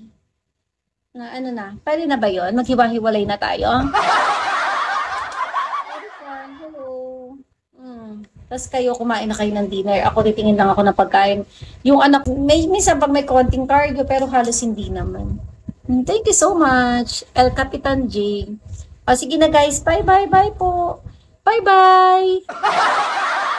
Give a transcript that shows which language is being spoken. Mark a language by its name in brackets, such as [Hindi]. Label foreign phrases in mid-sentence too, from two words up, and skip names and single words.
[Filipino] Na ano na, pwede na ba yun? Maghiwa-hiwalay na tayo? Hello. Tapos kayo, kumain na kayo ng dinner. Ako, titingin lang ako ng pagkain. Yung anak, minsan pag may konting cardio, pero halos hindi naman. [English] Thank you so much, El Capitan J. [Filipino] O, sige na guys, [English] bye-bye-bye po. Bye-bye!